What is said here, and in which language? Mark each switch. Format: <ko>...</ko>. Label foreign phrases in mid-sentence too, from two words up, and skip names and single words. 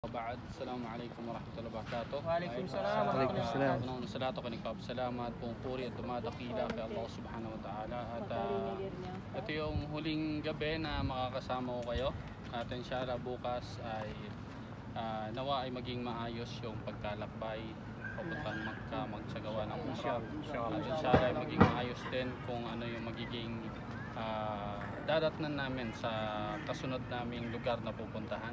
<ar>بعد، السلام عليكم ورحمة الله وبركاته. Waalaikumsalam ورحمة الله وبركاته.</ar> <tl>Unang salato kay nagpapasalamat, puri at dumadakila kay</tl> <ar>الله سبحانه وتعالى.</ar> <tl>At ito yung huling gabi na makakasama ko kayo. At inshallah bukas ay nawa ay maging maayos yung pagkalakbay papuntang Makkah, magsagawa ng Umrah. At inshallah ay maging maayos din kung ano yung magiging dadatnan namin sa kasunod naming lugar na pupuntahan.</tl>